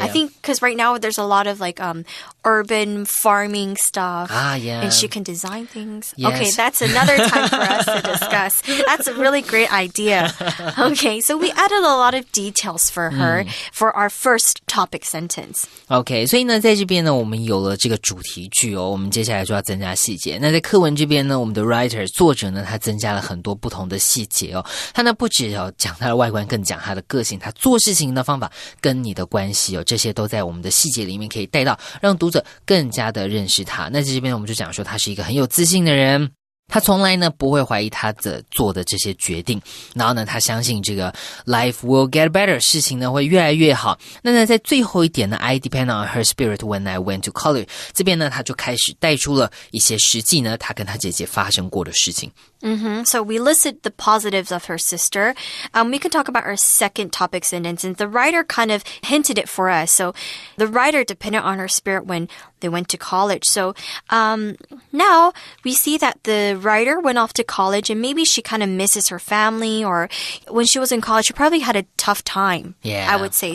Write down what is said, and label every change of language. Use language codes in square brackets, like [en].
[en] I think because right now there's a lot of like urban farming stuff. Yeah. And she can design things. Yes. Okay, that's another time for us to discuss. That's a really great idea. Okay, so we added a lot of details for her for our first topic sentence. [zh] OK, 所以呢，在这边呢，我们有了这个主题句哦，我们接下来就要增加细节。那在课文这边呢，我们的 writer 作者呢，他增加了很多不同的细节哦。他呢不只要讲他的外观，更讲他的个性，他做事情的方法跟你的关系哦，这些都在我们的细节里面可以带到，让读者更加的认识他。那在这边我们就讲说，他是一个很有自信的人。他从来呢不会怀疑他的做的这些决定，然后呢他相信这个 [en] life will get better， [zh] 事情呢会越来越好。那呢在最后一点呢 [en] I depend on her spirit when I went to college， [zh] 这边呢他就开始带出了一些实际呢他跟他姐姐发生过的事情。 [en] So we listed the positives of her sister. We can talk about our second topic sentence, and the writer kind of hinted it for us. So the writer depended on her spirit when they went to college. So now we see that the writer went off to college and maybe she kind of misses her family, or when she was in college, she probably had a tough time, I would say.